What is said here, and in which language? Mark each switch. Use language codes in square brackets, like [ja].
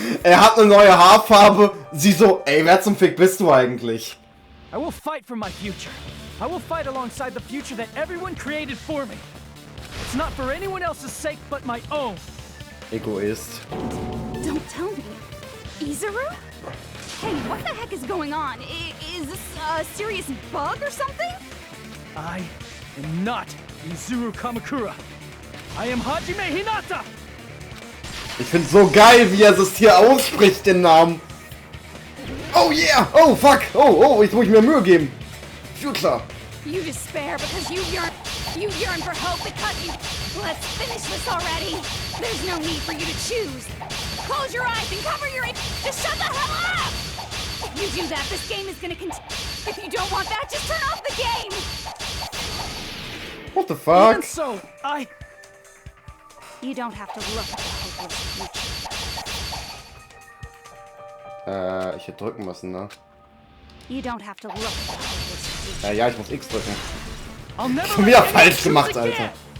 [de] Er hat eine neue Haarfarbe. Sie so, ey, wer zum Fick bist du eigentlich? [en] I will fight for my future. I will fight alongside the future that everyone created for me. It's not for anyone else's sake but my own. Egoist. Don't tell me. Izuru? Hey, what the heck is going on? Is this a serious bug or something? I am not Izuru Kamakura. I am Hajime Hinata! [de] Ich find's so geil, wie er es hier ausspricht, den Namen. [en] Oh yeah! Oh fuck! [de] Oh, jetzt muss ich mir Mühe geben. [en] Future. You despair because you yearn for hope because you... Let's finish this already. There's no need for you to choose. Close your eyes and cover your ears. Just shut the hell up! If you do that, this game is gonna continue. If you don't want that, just turn off the game! What the fuck? Even so, You don't have to look at the hope [de] Ich hätte drücken müssen, ne? [en] You don't have to look. [de] Ja, ich muss X drücken. Schon wieder falsch gemacht, Alter.